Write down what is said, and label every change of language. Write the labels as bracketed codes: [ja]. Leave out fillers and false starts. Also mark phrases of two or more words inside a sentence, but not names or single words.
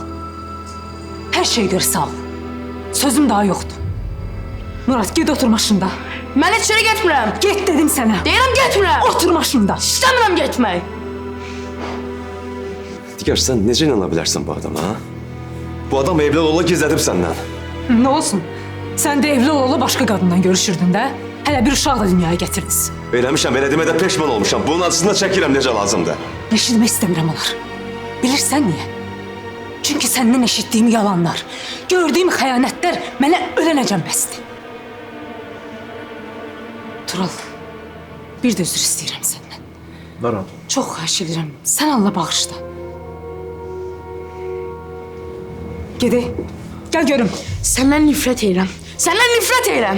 [az] Hər şeyə görə sağ ol. Sözüm daha yoxdur. Murat, ged otur maşında. Mən heç yerə getmirəm. Get dedim sənə. Deyirəm getmirəm. Otur maşında. İstəmirəm getmək. Nigar sen necə inana bilərsən bu adama ha? Bu adam evli ola gizlədib səndən. [tr] Ne olsun? Sen de evli olalı başka kadından görüşürdün de. Hele bir uşağı da dünyaya getirdiniz. [az] Eləmişəm, elə demədə peşman olmuşam. Bunun acısını çəkirəm necə lazımdır. Eşitmək istəmirəm onlar. Bilirsən niye? [tr] Çünkü senden eşittiğim yalanlar, [az] gördüğüm xəyanətlər mənə ölənəcəm bəsdir. Tural, bir de özür istəyirəm səndən. Narahat ol. Çox xahiş edirəm, sən Allah bağışla. Gedək, gel görüm, Səndən nifrət edirəm. Səndən nifrət edirəm.